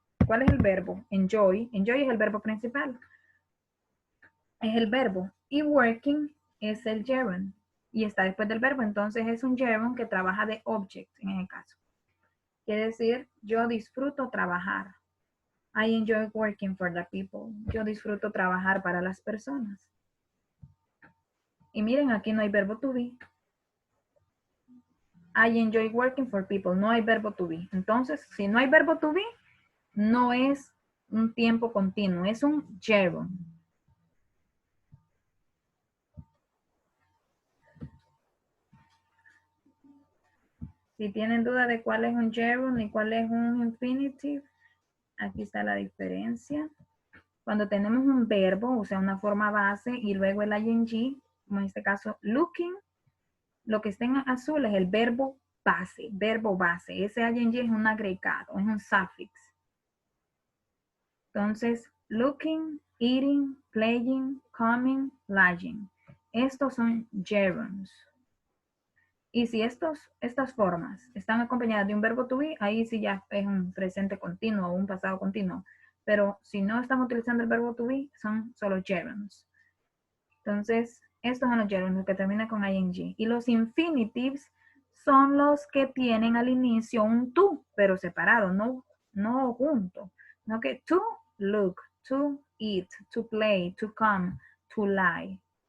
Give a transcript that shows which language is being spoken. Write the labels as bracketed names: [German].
[Spanish] ¿Cuál es el verbo? Enjoy. Enjoy es el verbo principal. Es el verbo. Y working es el gerund. Y está después del verbo. Entonces es un gerund que trabaja de object en ese caso. Quiere decir, yo disfruto trabajar. [English] I enjoy working for the people. [Spanish] Yo disfruto trabajar para las personas. Y miren, aquí no hay verbo to be. [English] I enjoy working for people. [Spanish] No hay verbo to be. Entonces, si no hay verbo to be, no es un tiempo continuo. Es un gerund. Si tienen duda de cuál es un gerund y cuál es un infinitive, aquí está la diferencia. Cuando tenemos un verbo, o sea, una forma base, y luego el ing, como en este caso, looking, lo que está en azul es el verbo base, verbo base. Ese ing es un agregado, es un suffix. Entonces, looking, eating, playing, coming, lying. Estos son gerunds. Y si estas formas están acompañadas de un verbo to be, ahí sí ya es un presente continuo o un pasado continuo. Pero si no estamos utilizando el verbo to be, son solo gerunds. Entonces, estos son los gerunds, los que terminan con ing. Y los infinitives son los que tienen al inicio un to, pero separado, no junto. No que to look, to eat, to play, to come, to lie.